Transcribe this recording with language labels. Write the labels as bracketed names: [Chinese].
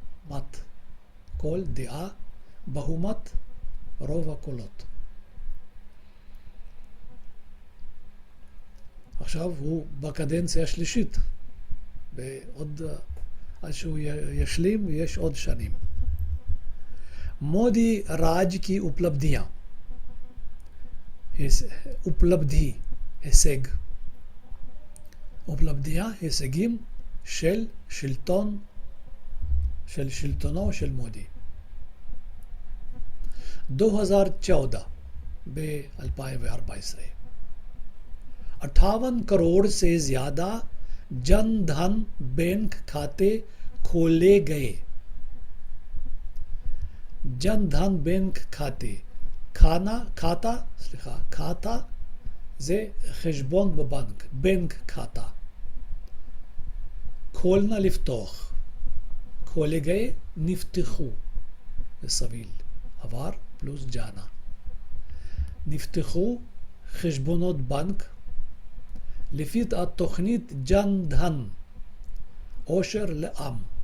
[Hebrew] מת, קול, דעה, בהומט, רוב הקולות. עכשיו הוא בקדנציה השלישית. ועוד, עד שהוא ישלים, יש עוד שנים. [Hindi] मोदी राज की उपलब्धियां, उपलब्धि, [Hebrew] הישג. [Hindi] उपलब्धियां, [Hebrew] הישגים של שלטון, של שלטונו של מודי. [Hindi] 2014, ב-2014, 58 करोड़ से ज्यादा जन धन बैंक खाते खोले गए. जन धन बैंक खाते, खाता [Hebrew] זה חשבון בבנק, בנק [Hindi] खाता. खोलना [Hebrew] לפתוח, [Hindi] खोले गए, [Hebrew] נפתחו, זה סביל, עבר פלוס ג'אנה. נפתחו חשבונות בנק לפי התוכנית ג'ן דהן, עושר לעם.